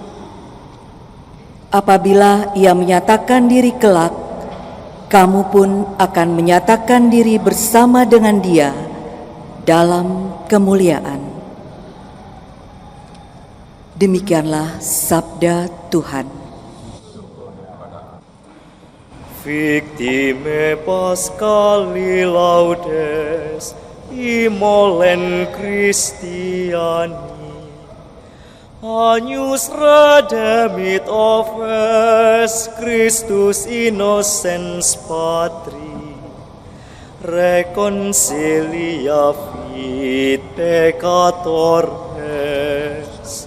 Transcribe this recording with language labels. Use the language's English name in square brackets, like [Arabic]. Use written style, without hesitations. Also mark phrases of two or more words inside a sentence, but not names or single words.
[Indonesian] Apabila Ia menyatakan diri kelak, kamu pun akan menyatakan diri bersama dengan Dia dalam kemuliaan. Demikianlah sabda Tuhan. [Latin] Victime Pascali laudes, imolen Christiani, agnus redemit offes Christus innocens Patri, reconcilia fit peccatores.